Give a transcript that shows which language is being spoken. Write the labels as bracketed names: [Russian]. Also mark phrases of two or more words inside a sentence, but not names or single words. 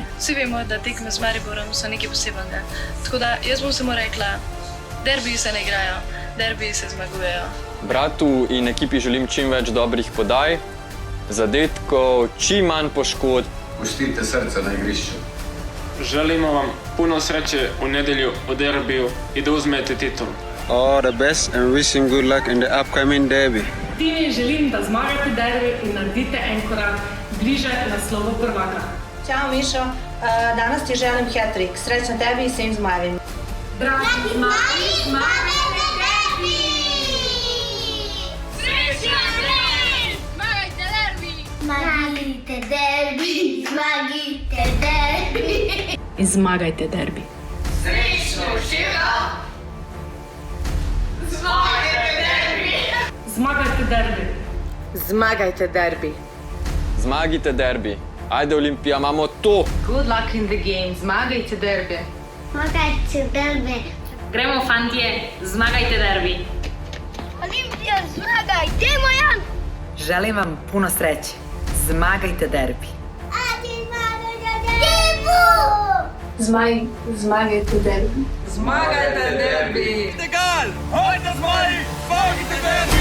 [Slovenian] Vsi vemo, da tekme z Mariborom so nekaj posebnega. Tako da jaz bom samo rekla, derbiji se ne igrajo, derbiji se zmagujejo. Bratu in ekipi želim čim več dobrih podaj, zadetkov, čim manj poškodb. Pustite srce na igrišču. [Croatian] Želimo vam puno sreče v nedelju v derbiju in da uzmete titul. [English] All the best and wishing good luck in the upcoming derby. [Slovenian] Tini želim, da zmagate derbi in naredite en korak bliže naslovu prvaka. [Serbian] Ćao Mišo, danas ti želim hat-trick. Srećno tebi i svim zmajevima. [Slovenian] Dragi zmaji, Zmagajte derbi! Srećno derbi! Zmagajte derbi! Zmagajte derbi! Zmagajte derbi! In zmagajte derbi. [Serbian] Srećno živo! [Slovenian] Zmagajte derbi! Zmagajte derbi. Zmagajte derbi! Zmagite derbi. Ajde Olimpija, imamo to! [English] Good luck in the game. [Slovenian] Zmagajte derbi! Zmagajte derbi! gremo fantje, zmagajte derbi. Olimpija, zmagaj! Dajmo, Jan! [Croatian] Želim vam puno sreće. [Slovenian] Zmagajte derbi! Ajde, zmagajte derbi! Zmaj, zmagajte derbi. Zmagajte derbi. [German] Egal! Heute [Slovenian] Zmaji! Zmagajte derbi!